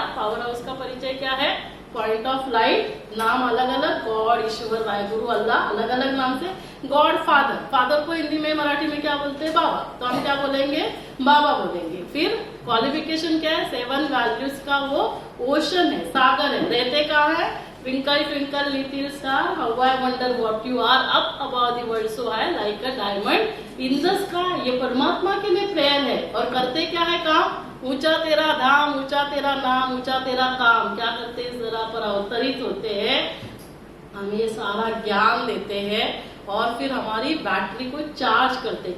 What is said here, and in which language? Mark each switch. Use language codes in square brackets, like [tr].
[hi] Power house का परिचय क्या है? पॉइंट ऑफ लाइट, नाम अलग अलग, गॉड, ईश्वर, वाहिगुरु, अल्लाह, अलग अलग नाम से। गॉड फादर, फादर को हिंदी में, मराठी में क्या बोलते हैं? बाबा। तो हम क्या बोलेंगे? बाबा बोलेंगे। फिर क्वालिफिकेशन क्या है? 7 वैल्यूज का वो ओशन है, सागर है। रहते कहाँ है? [en] Twinkle, twinkle, little star, how I wonder what you are up above the world so high like a diamond in the sky। [hi] ये परमात्मा के लिए प्रेयर है। और करते क्या है काम? ऊंचा तेरा धाम, ऊंचा तेरा नाम, ऊंचा तेरा काम। क्या करते हैं? इस जरा पर अवतरित होते हैं, हमें ये सारा ज्ञान देते हैं, और फिर हमारी बैटरी को चार्ज करते हैं।